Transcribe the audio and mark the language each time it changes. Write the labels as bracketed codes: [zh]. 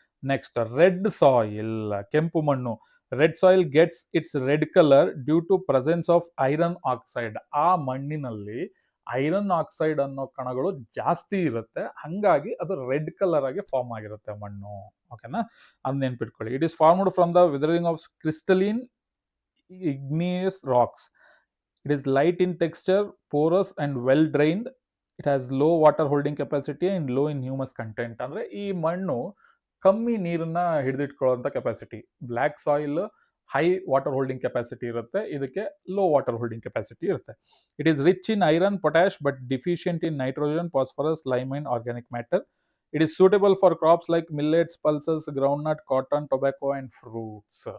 [en] next, red soil, [kn] ಕೆಂಪು ಮಣ್ಣು. [en] Red soil gets its red colour due to presence of iron oxide. [kn] ಆ ಮಣ್ಣಿನಲ್ಲಿ iron oxide ಅನ್ನೋ ಕಣಗಳು ಜಾಸ್ತಿ ಇರುತ್ತೆ, ಹಂಗಾಗಿ ಅದು ರೆಡ್ ಕಲರ್ ಆಗಿ ಫಾರ್ಮ್ ಆಗಿರುತ್ತೆ ಮಣ್ಣು. ಓಕೆನಾ, ಅದು ನೆನ್ಪಿಟ್ಕೊಳ್ಳಿ. [en] It is formed from the weathering of crystalline igneous rocks. It is light in texture, porous and well drained. It has low water holding capacity and low in humus content. [kn] ಅಂದ್ರೆ ಈ ಮಣ್ಣು ಕಮ್ಮಿ ನೀರನ್ನ ಹಿಡಿದಿಟ್ಕೊಳ್ಳುವಂತ capacity. Black soil high water holding capacity ಇರುತ್ತೆ, ಇದಕ್ಕೆ low water holding capacity ಇರುತ್ತೆ. [en] It is rich in iron, potash, but deficient in nitrogen, phosphorus, lime and organic matter. It is suitable for crops like millets, pulses, groundnut, cotton, tobacco and fruits.